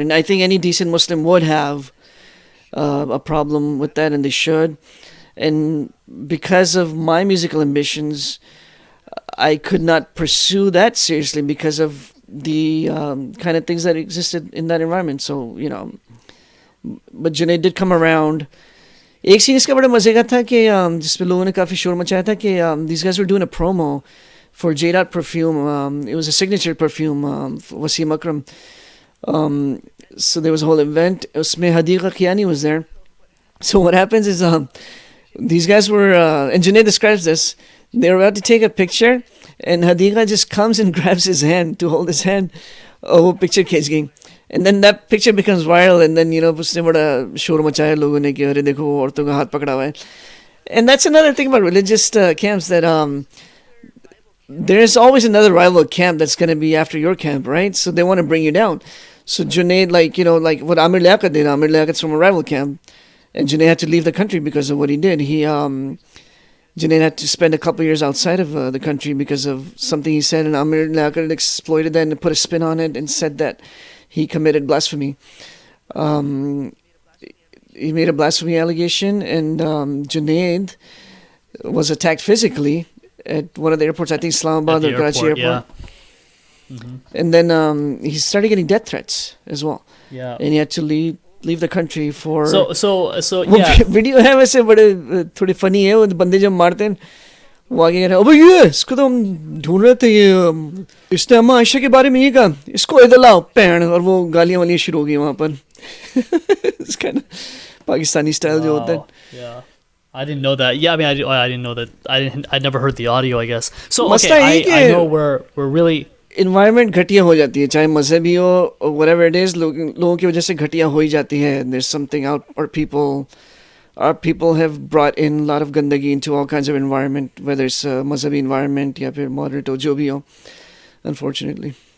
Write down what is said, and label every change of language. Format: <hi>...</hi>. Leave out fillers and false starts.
<en>And I think any decent Muslim would have a problem with that, and they should. And because of my musical ambitions, I could not pursue that seriously because of the kind of things that existed in that environment. So, but Junaid did come around.</en> <hi>एक scene इसका बड़ा मजे का था कि जिसपे लोगों ने काफ़ी शोर मचाया था कि</hi> <en>these guys were doing a promo for Yaad perfume. It was a signature perfume, Wasim Akram. So there was a whole event. Usme Hadiqa Kiani was there. So what happens is these guys were, and Junaid describes this, they were about to take a picture and Hadiqa just comes and grabs his hand to hold his hand.</en> <hi>Oh, picture खींच गई.</hi> <en>And then that picture becomes viral and then,</en> <hi>उसने बड़ा शोर मचाया लोगों ने कि अरे देखो औरतों का हाथ पकड़ा हुआ है.</hi> <en>And that's another thing about religious camps that there's always another rival camp that's going to be after your camp, right? So they want to bring you down. So Junaid, like what Amir Liaquat did, Amir Liaquat's from a rival camp. And Junaid had to leave the country because of what he did. Junaid had to spend a couple years outside of the country because of something he said, and Amir Liaquat exploited that and put a spin on it and said that he committed blasphemy. He made a blasphemy allegation, and Junaid was attacked physically at one of the airports, I think Islamabad or Karachi airport. Yeah. Mm-hmm. And then he started getting death threats as well. Yeah. And he had to leave the country for. So yeah.</en> <hi>Video है वैसे बड़े थोड़े funny है वो बंदे जब मारते हैं वो आगे कह रहे हैं अबे ये इसको तो हम ढूंढ रहे थे ये इसने अम्मा आयशा के बारे में ये कहा इसको इधर लाओ पैन और वो गालियां वालियां शुरू हो गई वहाँ पर.</hi> <en>It's kind of Pakistani style</en> <hi>जो होता है.</hi> <en>Yeah. I didn't know that. Yeah, I mean, I didn't know that. I never heard the audio, I guess. So okay, I know we're really.</en> <hi>Environment घटिया हो जाती है चाहे मजहबी हो</hi> <en>or whatever it is</en> <hi>लोगों की वजह से घटिया हो ही जाती है.</hi> <en>There's something out our people have brought in a lot of gandagi into all kinds of environment, whether it's</en> <hi>मजहबी</hi> <en>environment</en> <hi>या फिर</hi> <en>moderate</en> <hi>हो जो भी हो,</hi> <en>unfortunately.</en>